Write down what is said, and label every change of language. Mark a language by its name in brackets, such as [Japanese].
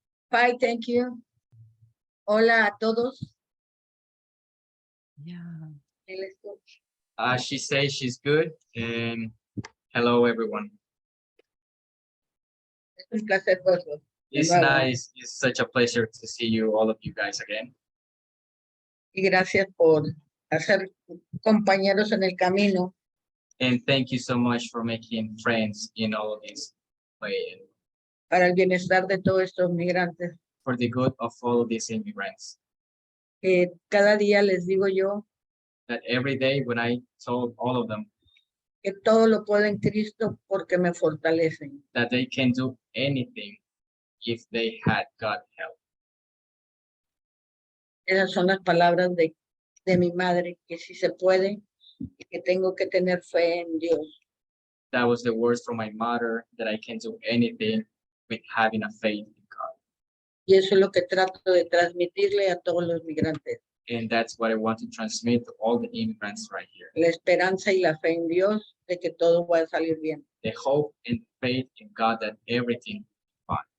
[English] Fine, thank you. [Spanish] Hola a todos. [English] Yeah. She says she's good, and hello everyone. [Spanish] Es un placer verlos. [English] It's Wow. nice. It's such a pleasure to see you, all of you guys again. [Spanish] Y gracias por hacer compañeros en el camino. [English] And thank you so much for making friends in all of this way and [Spanish] Para el bienestar de todos estos migrantes. [English] for the good of all of these immigrants. [Spanish] Cada día les digo yo [English] That every day when I told all of them [Spanish] que todo lo puedo en Cristo porque me fortalecen. [English] that they can do anything if they had God help. [Spanish] Esas son las palabras de mi madre, que si se puede, y que tengo que tener fe en Dios. [English] That was the words from my mother, that I can do anything with having a faith in God. [Spanish] Y eso es lo que trato de transmitirle a todos los migrantes. [English] And that's what I want to transmit to all the immigrants right here. [Spanish] La esperanza y la fe en Dios de que todo va a salir bien. [English] The hope and faith in God that everything is fine.